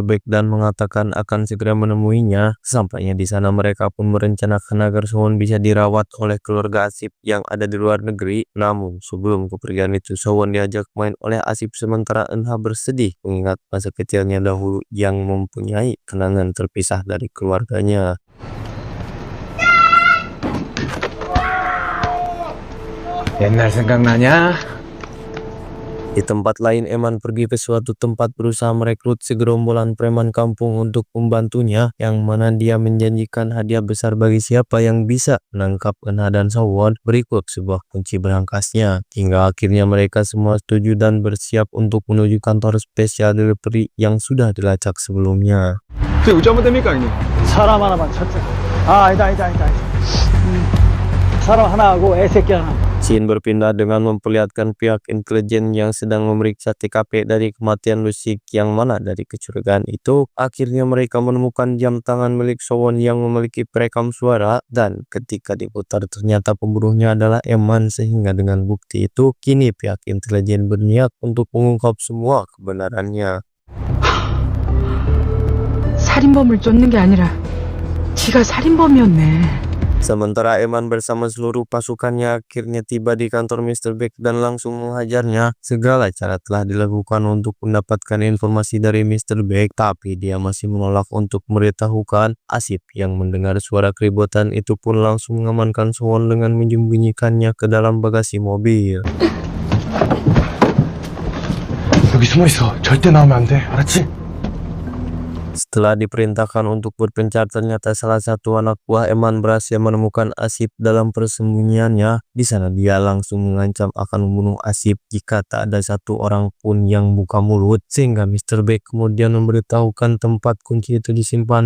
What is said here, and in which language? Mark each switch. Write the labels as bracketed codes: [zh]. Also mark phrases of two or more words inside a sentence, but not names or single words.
[id] Baek dan mengatakan akan segera menemuinya. Sampainya di sana mereka pun merencanakan agar Sowon bisa dirawat oleh keluarga Asip yang ada di luar negeri. Namun sebelum kepergian itu Sowon diajak main oleh Asip, sementara Eunha bersedih mengingat masa kecilnya dahulu yang mempunyai kenangan terpisah dari keluarganya. [ko] 옛날 생각나냐? [id] Di tempat lain, Eman pergi ke suatu tempat berusaha merekrut segerombolan preman kampung untuk membantunya, yang mana dia menjanjikan hadiah besar bagi siapa yang bisa menangkap Eunha dan Sowon berikut sebuah kunci berangkasnya. Hingga akhirnya mereka semua setuju dan bersiap untuk menuju kantor [en] spesial delivery [id] yang sudah dilacak sebelumnya. [ko] 그게 어쩌면 됩니까, 형님? 사람 하나만 찾자. 아니다. 사람 하나 하고 애새끼 하나. [id] Scene berpindah dengan memperlihatkan pihak intelijen yang sedang memeriksa TKP dari kematian Lusik, yang mana dari kecurigaan itu akhirnya mereka menemukan jam tangan milik Sowon yang memiliki perekam suara, dan ketika diputar ternyata pembunuhnya adalah Eman, sehingga dengan bukti itu kini pihak intelijen berniat untuk mengungkap semua kebenarannya. [ko] 살인범을 쫓는 게 아니라 지가 살인범이었네. [id] Sementara Eman bersama seluruh pasukannya akhirnya tiba di kantor Mr. Baek dan langsung menghajarnya. Segala cara telah dilakukan untuk mendapatkan informasi dari Mr. Baek, tapi dia masih menolak untuk memberitahukan. Asip yang mendengar suara keributan itu pun langsung mengamankan Sowon dengan menyembunyikannya ke dalam bagasi mobil. [ko] 여기 숨어 있어. 절대 나오면 안 돼. 알았지? [id] Setelah diperintahkan untuk berpencar, ternyata salah satu anak buah Eman berhasil menemukan Asip dalam persembunyiannya. Di sana dia langsung mengancam akan membunuh Asip jika tak ada satu orang pun yang buka mulut, sehingga Mr. Baek kemudian memberitahukan tempat kunci itu disimpan.